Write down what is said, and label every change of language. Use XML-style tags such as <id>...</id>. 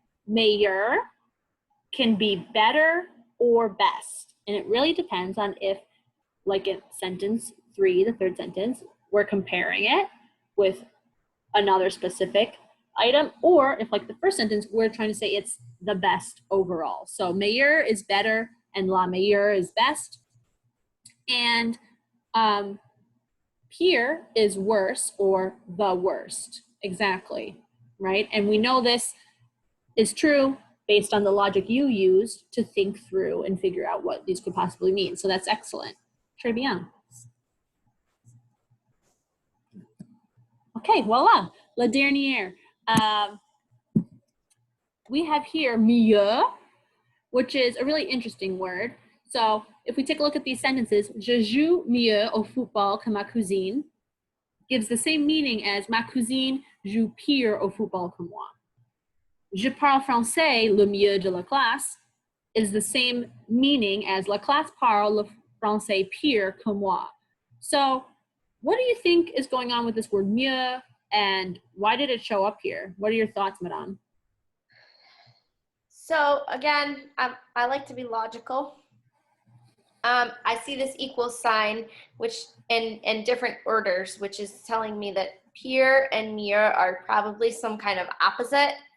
<en>Meilleur can be better or best. And it really depends on if, like in sentence 3, the third sentence, we're comparing it with another specific item, or if, like the first sentence, we're trying to say it's the best overall. So meilleur is better and la meilleure is best. And pire is worse or the worst. Exactly, right? And we know this is true based on the logic you used to think through and figure out what these could possibly mean. So that's excellent.</en> <fr>Très bien. Okay, voila, la dernière.</fr> <en>We have here mieux, which is a really interesting word. So if we take a look at these sentences,</en> <fr>je joue mieux au football que ma cousine,</fr> <en>gives the same meaning as</en> <fr>ma cousine joue pire au football que moi. Je parle français le mieux de la classe</fr> <en>is the same meaning as</en> <fr>la classe parle le français pire que moi.</fr> <en>So what do you think is going on with this word mieux, and why did it show up here? What are your thoughts, Madame? So again, I like to be logical. I see this equal sign, which in different orders, which is telling me that pire and mieux are probably some kind of opposite.</en>